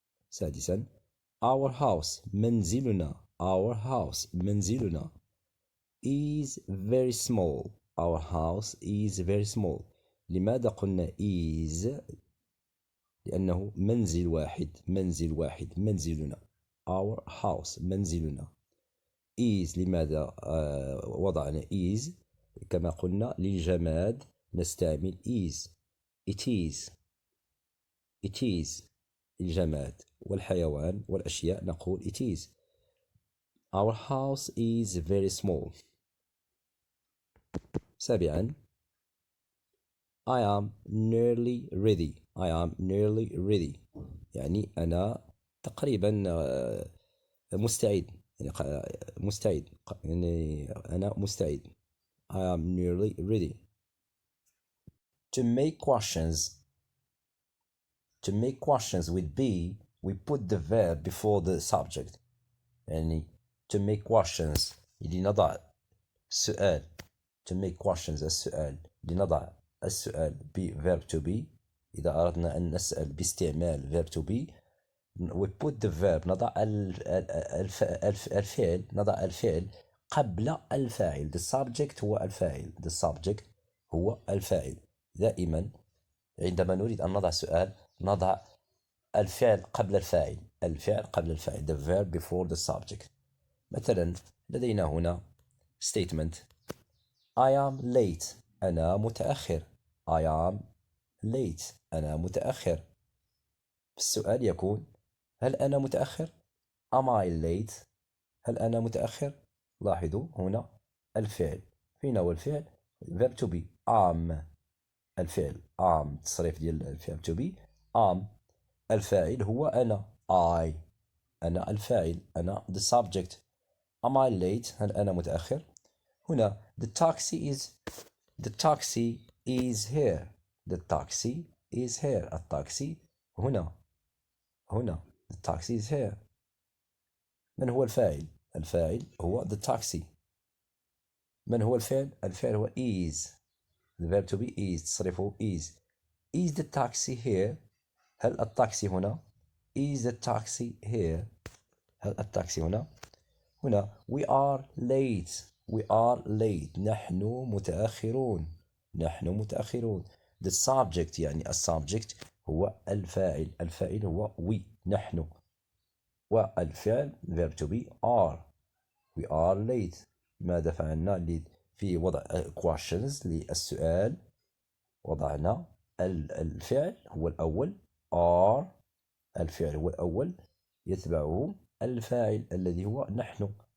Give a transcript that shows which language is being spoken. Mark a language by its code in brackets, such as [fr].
[ar] سادسا [en] our house [ar] منزلنا. [en] our house [ar] منزلنا [en] is very small. our house is very small. [ar] لماذا قلنا is؟ لأنه منزل واحد. منزل واحد منزلنا. [en] our house [ar] منزلنا. is لماذا وضعنا is؟ كما قلنا للجماد نستعمل is. [en] it is. it is الجماد. [ar] والحيوان والأشياء نقول [en] it is. our house is very small. [ar] سابعا [en] I am nearly ready. I am nearly ready [ar] يعني أنا تقريبا مستعد. يعني مستعد. يعني أنا مستعد. [en] I am nearly ready. To make questions. To make questions with be we put the verb before the subject. [ar] يعني [en] to make questions [ar] لنضع سؤال. [en] To make questions [ar] السؤال لنضع السؤال ب [en] verb to be. [ar] إذا أردنا أن نسأل باستعمال verb to be [en] we put the verb [ar] نضع الفعل. نضع الفعل قبل الفاعل. [en] The subject [ar] هو الفاعل. [en] The subject [ar] هو الفاعل. دائما عندما نريد أن نضع سؤال نضع الفعل قبل الفاعل. الفعل قبل الفاعل. [en] The verb before the subject. [ar] مثلا لدينا هنا [en] statement I am late. [ar] أنا متأخر. [en] I am late. [ar] أنا متأخر. السؤال يكون هل أنا متأخر؟ [en] Am I late؟ [ar] هل أنا متأخر؟ لاحظوا هنا الفعل. فين هو الفعل؟ verb to be am. الفعل am تصريف ديال الفعل to be am. الفاعل هو أنا I. أنا الفاعل. [en] أنا the subject. Am I late؟ [ar] هل أنا متأخر؟ [en] هنا the taxi is here. The taxi is here. [ar] التاكسي هنا. [en] the taxi is here. [ar] من هو الفاعل؟ الفاعل هو the taxi. من هو الفعل؟ الفعل هو is. [en] The verb to be is تصريفه is. Is the taxi here؟ [ar] هل التاكسي هنا؟ [en] Is the taxi here؟ هل التاكسي هنا؟ هنا we are late. We are late. [ar] نحن متأخرون. نحن متأخرون. The subject يعني السبجكت هو الفاعل. الفاعل هو we نحن. والفعل verb to be are. [en] We are late. [ar] ماذا فعلنا في وضع questions للسؤال؟ وضعنا الفعل هو الأول are. الفعل هو الأول يتبعه الفاعل الذي هو نحن.